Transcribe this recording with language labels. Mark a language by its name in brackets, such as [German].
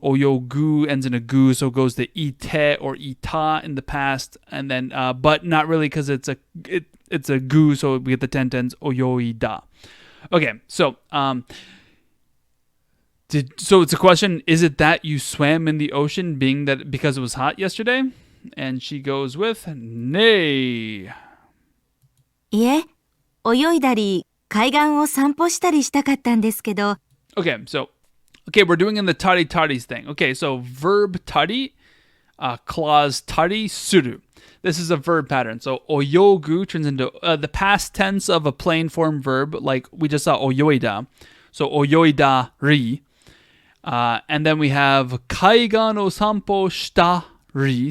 [English] Oyogu ends in a gu, so it goes to ite or ita in the past, and then but not really because it's a gu, so we get the ten-tens oyoida. Okay, so so it's a question: is it that you swam in the ocean, because it was hot yesterday? And she goes with nay. [Japanese] いえ、泳いだり、海岸を散歩したりしたかったんですけど。 [English] Okay, we're doing in the tari taris thing. Okay, so verb tari, clause tari suru. This is a verb pattern. So oyogu turns into the past tense of a plain form verb, like we just saw oyoida. So oyoida ri. And then we have kaigan o sanpo shita ri.